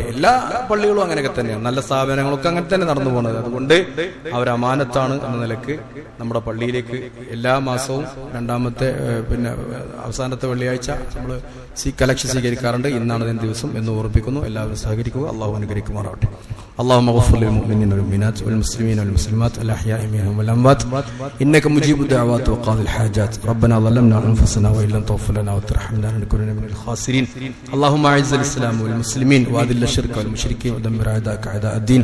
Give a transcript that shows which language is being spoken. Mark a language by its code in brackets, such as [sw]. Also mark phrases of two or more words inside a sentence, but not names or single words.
[ml] എല്ലാ പള്ളികളും അങ്ങനെയൊക്കെ തന്നെയാണ്, നല്ല സ്ഥാപനങ്ങളൊക്കെ അങ്ങനെ തന്നെ നടന്നു പോകുന്നത്. അതുകൊണ്ട് അവർ അമാനത്താണ് എന്ന നിലക്ക് നമ്മുടെ പള്ളിയിലേക്ക് എല്ലാ മാസവും രണ്ടാമത്തെ അവസാനത്തെ വെള്ളിയാഴ്ച നമ്മൾ കളക്ഷൻ സ്വീകരിക്കാറുണ്ട്. ഇന്നാണ് അതിന്റെ ദിവസം എന്ന് ഓർമ്മിപ്പിക്കുന്നു. എല്ലാവരും സഹകരിക്കുക. അള്ളാഹു അനുഗ്രഹിക്കുമാറാവട്ടെ. [ar] اللهم اغفر للمؤمنين والمؤمنات والمسلمين والمسلمات الأحياء منهم والأموات إنك مجيب الدعوات وقاضي الحاجات. ربنا ظلمنا أنفسنا وإن لم تغفر لنا وترحمنا لنكونن من الخاسرين. اللهم أعز الإسلام والمسلمين وأذل الشرك والمشركين ودمر أعداءك أعداء الدين.